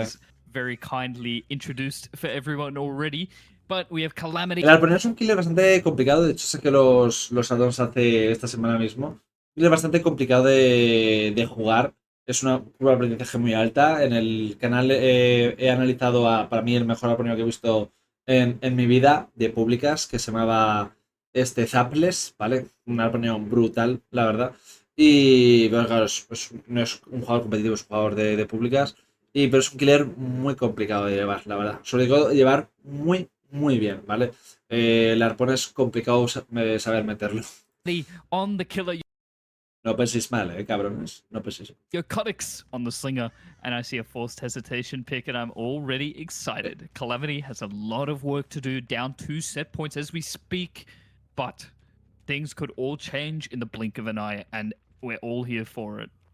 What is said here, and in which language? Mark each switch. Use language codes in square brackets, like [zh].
[en] has very kindly introduced for everyone already. But we have Calamity. [es] El Arponero es un killer bastante complicado, de hecho sé que los addons hace esta semana mismo. Un killer bastante complicado de jugar, es una curva de aprendizaje muy alta. En el canal he analizado para mí el mejor Arponero que he visto en mi vida de públicas, que se llamaba Zaples, ¿vale? Un Arponero brutal, la verdad. Y pero claro, no es un jugador competitivo, es un jugador de públicas. Pero es un killer muy complicado de llevar, la verdad. Sobre todo de llevar muy bien, ¿vale? El arpón es complicado saber meterlo. [en] On the killer. [es] No penséis mal, cabrones. No penséis. [en] Yokotics on the slinger, and I see a forced hesitation pick, and I'm already excited. Calamity has a lot of work to do, down 2 set points as we speak, but things could all change in the blink of an eye, and we're all here for it.